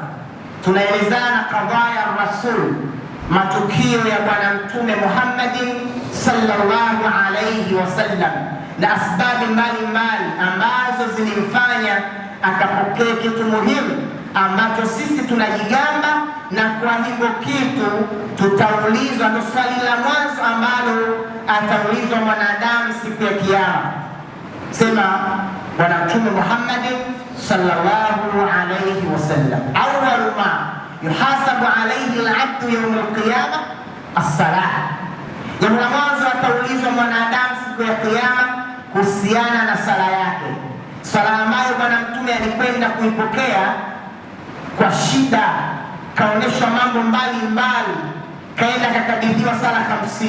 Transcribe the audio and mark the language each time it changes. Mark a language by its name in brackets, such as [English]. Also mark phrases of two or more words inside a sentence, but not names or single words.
[Swahili] Tunaelezana [Arabic] قضايا رسول, [Swahili] matukio ya Bwana Mtume Muhammadin [Arabic] صلى الله عليه وسلم [Swahili] na asbabi mbalimbali ambazo zilimfanya akapokea kitu muhimu ambacho sisi tunajigamba, na kwa hivyo kitu tutaulizwa. Ndo swali la mwanzo ambalo ataulizwa mwanadamu siku ya Kiyama. [Arabic] Sema Bwana Mtume Muhammadin صلى الله عليه وسلم أول ما يحاسب عليه العبد يوم القيامة الصلاة. [Swahili] Jambo la mwanzo ataulizwa mwanadamu siku ya Kiyama kuhusiana na sala yake, sala ambayo Bwana Mtume alikwenda kuipokea kwa shida, kaonyeshwa mambo mbalimbali, kaenda kakabidhiwa sala 50.